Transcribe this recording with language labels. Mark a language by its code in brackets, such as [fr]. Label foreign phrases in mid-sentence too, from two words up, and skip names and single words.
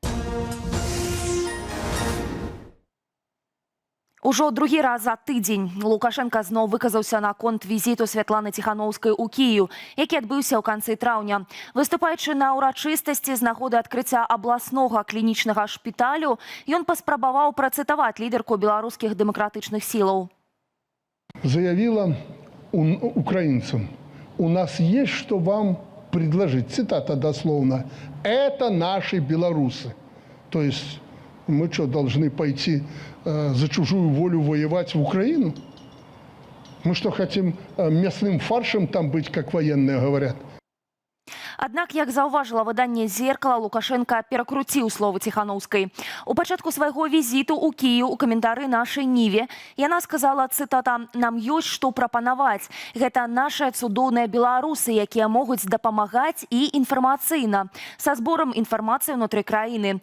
[be] Ужо другі раз за тыдзень Лукашенко зноў выказаўся наконт візіту Святланы Ціханаўскай у Кіеў, які адбыўся ў канцы траўня. Выступаючы на ўрачыстасці з нагоды адкрыцця абласнога клінічнага шпіталю, ён паспрабаваў працытаваць лідарку беларускіх дэмакратычных сілаў. [ru] Заявила украинцам: у нас есть что вам предложить. Цитата дословно: это наши белорусы. То есть мы что, должны пойти за чужую волю воевать в Украину? Мы что, хотим мясным фаршем там быть, как военные говорят? [be] Аднак, як заўважыла выданне «Зеркала», Лукашенко перакруціў словы Ціханаўскай. У пачатку свайго візіту ў Кіеў у каментары нашай Ніве яна сказала, цытата: «Нам ёсць што прапанаваць. Гэта нашыя цудоўныя беларусы, якія могуць дапамагаць і інфармацыйна са зборам інфармацыі ўнутры краіны».